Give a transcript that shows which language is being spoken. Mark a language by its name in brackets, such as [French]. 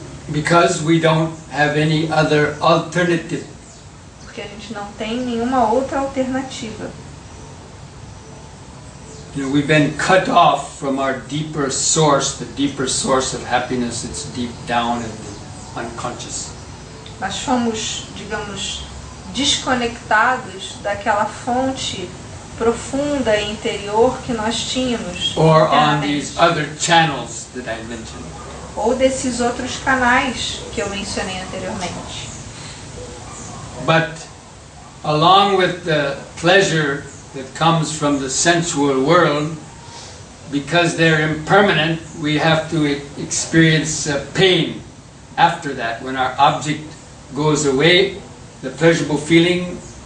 [English] Because we don't have any other alternative. [Portuguese] Porque a gente não tem nenhuma outra alternativa. [English] We've been cut off from our deeper source, the deeper source of happiness that's deep down in the unconscious. [Portuguese] Nós fomos, digamos, desconectados daquela fonte profunda e interior que nós tínhamos. [English] Or on these other channels that I mentioned. [Portuguese] Ou desses outros canais que eu mencionei anteriormente. [English] But along with the pleasure that comes from the sensual world, because they're impermanent, we have to experience pain after that. When our object goes away, the pleasurable feeling